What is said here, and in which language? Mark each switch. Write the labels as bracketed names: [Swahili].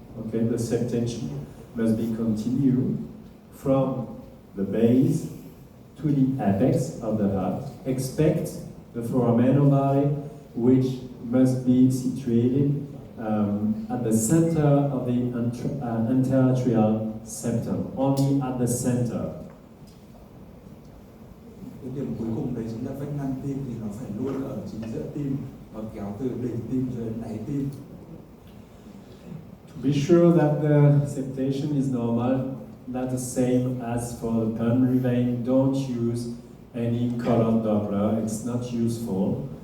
[English] Okay, the septation must be continued from the base to the apex of the heart. Expect the foramen ovale, which must be situated at the center of the anteratrial septum, only at the center. [Vietnamese] Cái điểm cuối cùng đấy chính là vách ngăn tim thì nó phải luôn ở chính giữa tim, và kéo từ đỉnh tim cho đến đáy tim. [English] To be sure that the septation is normal, that's the same as for the pulmonary vein. Don't use any color Doppler, it's not useful.